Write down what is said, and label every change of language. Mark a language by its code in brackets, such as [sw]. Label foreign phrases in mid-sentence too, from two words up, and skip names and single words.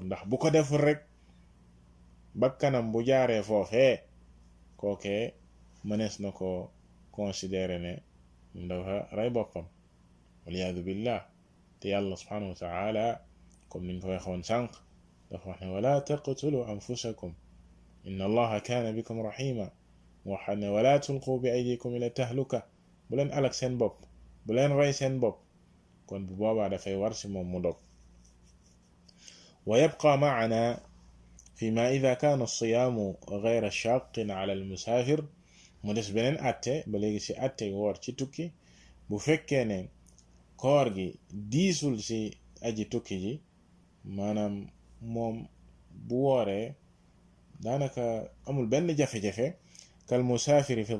[wo] ndax bu ko deful rek bakkanam bu jaaree foofee kookee mënees na ko considérer ne dafa rey boppam [ar] والعياذ بالله [wo] te yàlla [ar] سبحانه وتعالى [wo] comme niñ ko waxoon sànq dafa wax ne [ar] ولا تقتلوا أنفسكم إن الله كان بكم رحيما [wo] mu wax ne [ar] ولا تلقوا بأيديكم إلى التهلكة [wo] bu leen alak seen bopp bu leen rey seen bopp kon bu boobaa dafay war si moom mu dog [ar] ويبقى معنا فيما إذا كان الصيام غير شاق على المسافر [wo] mu des beneen atte ba léegi ci atte woor ci tukki bu fekkee ne koor gi diisul ci aji tukki ji maanaam moom bu wooree daanaka amul benn jafe-jafe [ar] كالمسافر في